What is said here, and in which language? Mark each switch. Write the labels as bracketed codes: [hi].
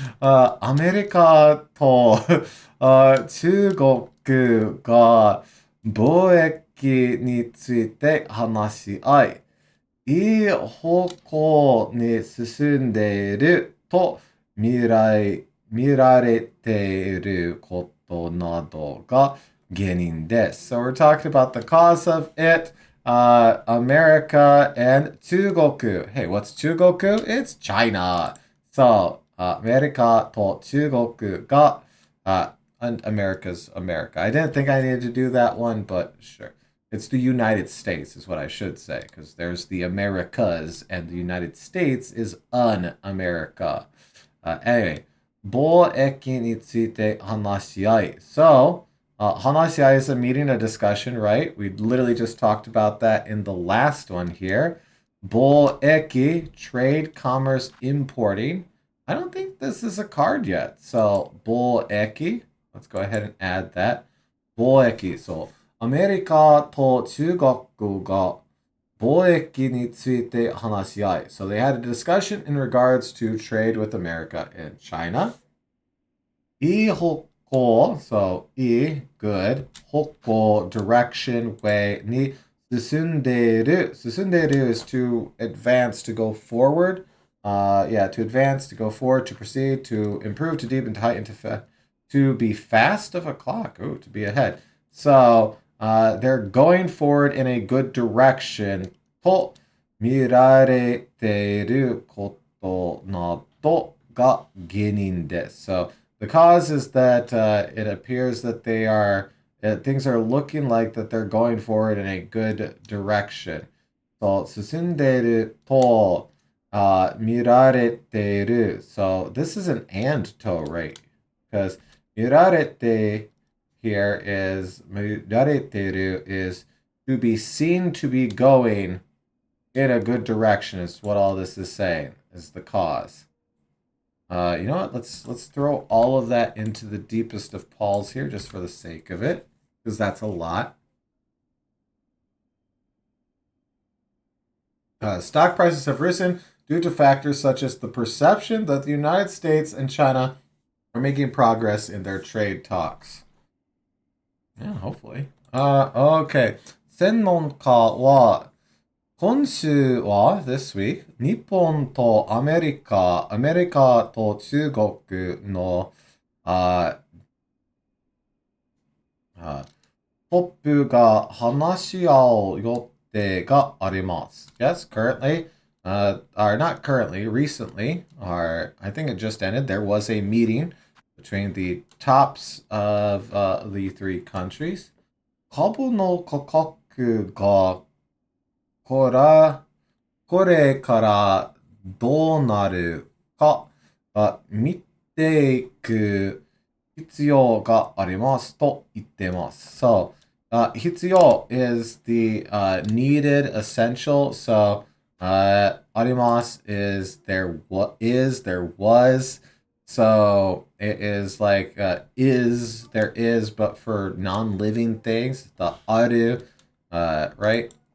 [ja] アメリカと中国が貿易について話し合い、いい方向に進んでいると見られていることなどが原因です。 [en] So we're talking about the cause of it. America and 中国. Hey, what's 中国? It's China. So, [ja] アメリカと中国が [en] and America's America. I didn't think I needed to do that one, but sure. It's the United States is what I should say, because there's the Americas and the United States is an America. [ja] Anyway, 貿易について話し合い. [en] So, 話し合い is a meeting, a discussion, right? We literally just talked about that in the last one here. 貿易, trade, commerce, importing. I don't think this is a card yet. So, 貿易, let's go ahead and add that. [ja] 貿易, [en] so [ja] アメリカと中国が貿易について話し合い. [en] So they had a discussion in regards to trade with America and China. いい方向, so いい, good, 方向, direction, way [ja] に進んでいる. [en] 進んでいる is to advance, to go forward. To advance, to go forward, to proceed, to improve, to deepen, to heighten, to be fast of a clock. Ooh, to be ahead. So, they're going forward in a good direction [ja] と見られていることなどが原因です。 [en] So the cause is that it appears that they are things are looking like that they're going forward in a good direction. [ja] So 進んでいると見られている. [en] So this is an and to, right? Because 見られてhere is [ja] 見られている [en] is to be seen to be going in a good direction is what all this is saying, is the cause. You know what? Let's throw all of that into the deepest of Paul's here just for the sake of it, because that's a lot. Stock prices have risen due to factors such as the perception that the United States and China are making progress in their trade talks. Yeah, hopefully. Okay. [ja] 専門家は今週は [en] this week [ja] 日本とアメリカと中国のトップが話し合う予定があります。 [en] Yes, currently, or not currently, recently, or I think it just ended, there was a meeting between the tops of the three countries. [ja] 株の価格がこれからどうなるか見ていく必要がありますと言ってます。 [en] So, 必要 is the needed, essential. So, あります is there was. So, it is like there is, but for non-living things, the ある, right?